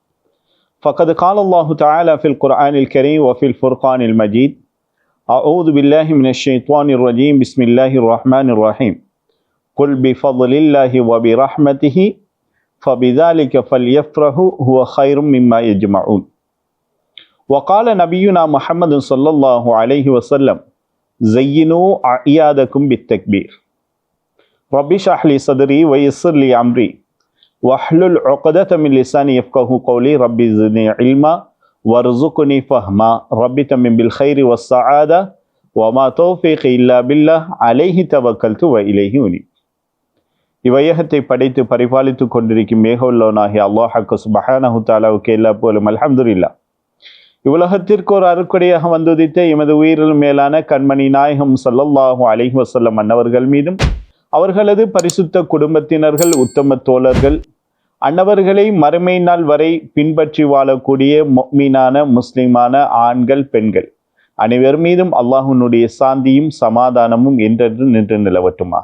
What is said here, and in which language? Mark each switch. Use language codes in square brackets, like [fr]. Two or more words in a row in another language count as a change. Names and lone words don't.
[ar] فقد قال الله تعالى في القرآن الكريم وفي الفرقان المجيد. أعوذ بالله من الشيطان الرجيم. بسم الله الرحمن الرحيم. قل بفضل الله وبرحمته فبذلك فليفرحوا هو خير مما يجمعون. وقال نبينا محمد صلى الله عليه وسلم زينوا أعيادكم بالتكبير رب اشرح لي صدري ويسر لي أمري واحلل عقدة من لساني يفقهوا قولي رب زدني علما وارزقني فهما رب تمم بالخير والسعادة وما توفيقي إلا بالله عليه توكلت وإليه أنيب. [ta] இவையகத்தை படைத்து பரிபாலித்து கொண்டிருக்கும் மேகவுள்ளவனாகிய [ar] الله سبحانه تعالى [ta] எல்லா புகழும். [ar] الحمد لله. [ta] இவ்வுலகத்திற்கு ஒரு அருட்கொடையாக வந்துதித்த எமது உயிரில் மேலான கண்மணி நாயகம் [ar] صلى الله عليه وسلم [ta] அன்னவர்கள் மீதும் அவர்களது பரிசுத்த குடும்பத்தினர்கள் உத்தம தோழர்கள் அன்னவர்களை மறுமை நாள் வரை பின்பற்றி வாழக்கூடிய முஃமினான முஸ்லிமான ஆண்கள் பெண்கள் அனைவர் மீதும் அல்லாஹ்வுடைய சாந்தியும் சமாதானமும் என்றென்று நின்று நிலவட்டுமாக.